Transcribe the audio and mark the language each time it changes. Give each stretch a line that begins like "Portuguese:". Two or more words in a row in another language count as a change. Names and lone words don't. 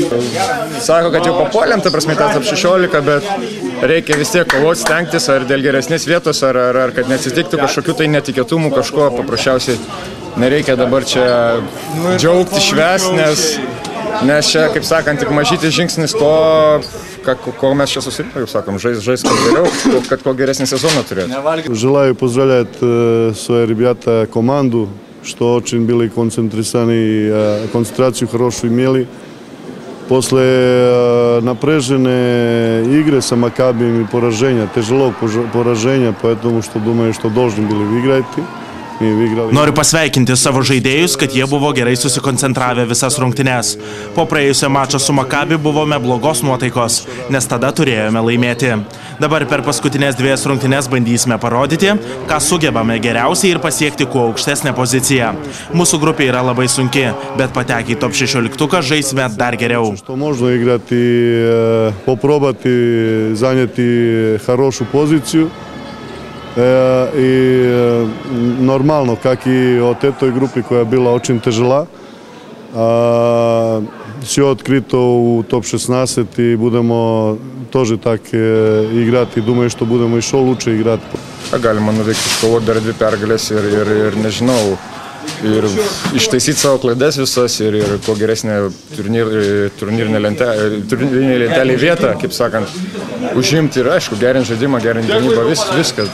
Lithuanian: Sako, kad jau papuolėm, ta prasme, tas 16, bet reikia vis tiek kovoti, stengtis, ar dėl geresnės vietos, ar kad neatsitiktų kažkokių tai netikėtumų, kažko paprasčiausiai nereikia dabar čia džiaugti, švęsti, nes čia, kaip sakant, tik mažytis žingsnis to, ko mes čia susirinkome, kaip sakom, žais kuo geriau, kad kuo geresnį sezoną turėtų.
Russian: Желаю поздравлять свои ребята, команду, что очень были концентрированы, концентрацию хорошую имели. После напряженной игры с Макабием и поражения, тяжело поражение, поэтому что думаю, что должны были выиграть.
Lithuanian: Noriu pasveikinti savo žaidėjus, kad jie buvo gerai susikoncentravę visas rungtynes. Po praėjusio mačo su Makabi buvome blogos nuotaikos, nes tada turėjome laimėti. Dabar per paskutinės 2 rungtynes bandysime parodyti, ką sugebame geriausiai ir pasiekti kuo aukštesnę poziciją. Mūsų grupė yra labai sunki, bet patekę į top 16 žaisime dar geriau.
Russian: Можно играть и попробовать заняти хорошую позицию. И нормально, как и от этой группы, которая была очень тяжела. Все открыто у топ-16 и будем тоже так играть. И думаю, что будем еще лучше играть.
Lithuanian: Galima nuveikti iškovoti dar 2 pergalės ir nežinau, ir ištaisyti savo klaidas visas ir kuo geresnė turnyrinė lentelė vietą, kaip sakant, užimti ir aišku, gerinti žaidimą, gerinti gynybą, viskas.